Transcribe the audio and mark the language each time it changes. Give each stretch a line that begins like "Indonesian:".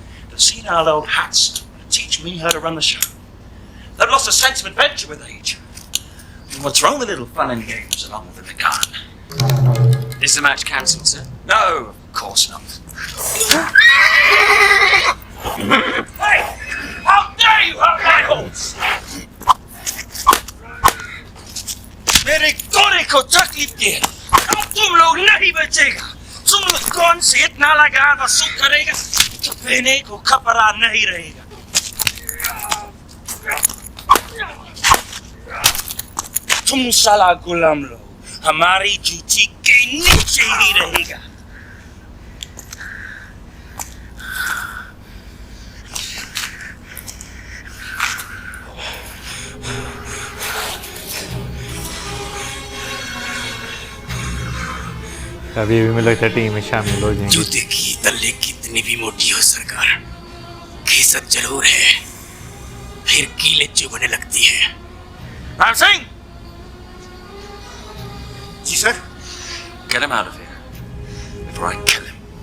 English: The senile old hats teach me how to run the show. They've lost a sense of adventure with age. And what's wrong with little fun and games along with the gun? Is the match cancelled, sir? No, of course not. Hey! How dare you hurt my horse!
Hindi: मेरे घोड़े को तकलीफ दे, अब तुम लोग नहीं बचेगा। तुम लोग कौन से इतना लगा वसूल करेगा तो पहने को खपरा नहीं रहेगा। तुम साला गुलाम लोग हमारी जूती के नीचे ही रहेगा। अभी भी मुझे लगता है टीम में शामिल हो जाएंगे। जूते की तल्ले कितनी भी मोटी हो सरकार, खिसक जरूर है, फिर कीले चुभने लगती है। राम सिंह! जी sir.
English: Get him out of here before I kill him.